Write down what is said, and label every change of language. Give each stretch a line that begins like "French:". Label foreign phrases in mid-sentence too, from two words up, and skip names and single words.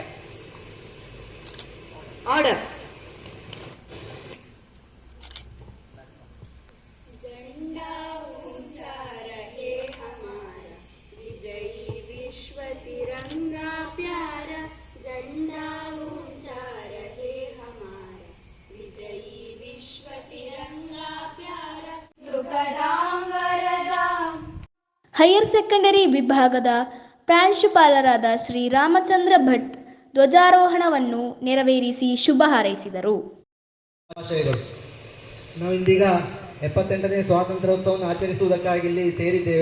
English: Order.
Hindi: झंडा ऊंचा रहे हमारा, विजयी विश्व तिरंगा प्यारा. झंडा ऊंचा रहे हमारा, विजयी विश्व तिरंगा प्यारा.
Sanskrit: सुखदां वरदां.
Kannada: ಹೈಯರ್ ಸೆಕೆಂಡರಿ ವಿಭಾಗದ ಪ್ರಾಂಶುಪಾಲರಾದ ಶ್ರೀ ರಾಮಚಂದ್ರ ಭಟ್ ಧ್ವಜಾರೋಹಣವನ್ನು ನೆರವೇರಿಸಿ ಶುಭ ಹಾರೈಸಿದರು. ನಾವಿಂದೀಗ 78ನೇ ಸ್ವಾತಂತ್ರ್ಯೋತ್ಸವವನ್ನು ಆಚರಿಸುವುದಕ್ಕಾಗಿ ಇಲ್ಲಿ ಸೇರಿದ್ದೇವೆ.